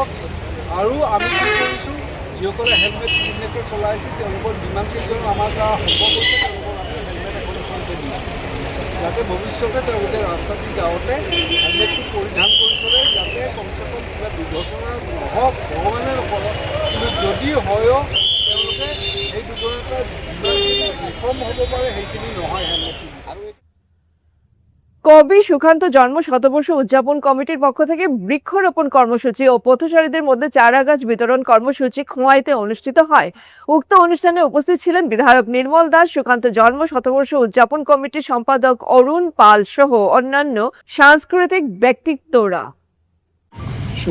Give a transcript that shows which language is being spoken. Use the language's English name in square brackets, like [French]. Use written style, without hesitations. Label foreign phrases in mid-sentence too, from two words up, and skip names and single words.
[Assamese] আৰু আমি কি কৰিছোঁ, যিসকলে হেলমেট পিন্ধাকৈ চলাইছে তেওঁলোকৰ যিমান কেইজন আমাৰ দ্বাৰা সম্ভৱ হৈছে তেওঁলোকক আমি হেলমেট এখন দিছোঁ, যাতে ভৱিষ্যতে তেওঁলোকে ৰাস্তাটি যাওঁতে হেলমেটটো পৰিধান কৰি চলে, যাতে কমচে কম কিবা দুৰ্ঘটনা নহওক, ভগৱানে নকৰক, কিন্তু যদি হয়ও তেওঁলোকে সেই দুৰ্ঘটনাৰ ৰিফৰ্ম হ'ব পাৰে সেইখিনি নহয় হেলমেটটো। আৰু [Bangla] কবি সুকান্ত জন্ম শতবর্ষ উদযাপন কমিটির পক্ষ থেকে বৃক্ষরোপণ কর্মসূচি ও পথচারীদের মধ্যে চারা গাছ বিতরণ কর্মসূচি খোয়াইতে অনুষ্ঠিত হয়। উক্ত অনুষ্ঠানে উপস্থিত ছিলেন বিধায়ক নির্মল দাস, সুকান্ত জন্ম শতবর্ষ উদযাপন কমিটির সম্পাদক অরুণ পাল সহ অন্যান্য সাংস্কৃতিক ব্যক্তিত্বরা।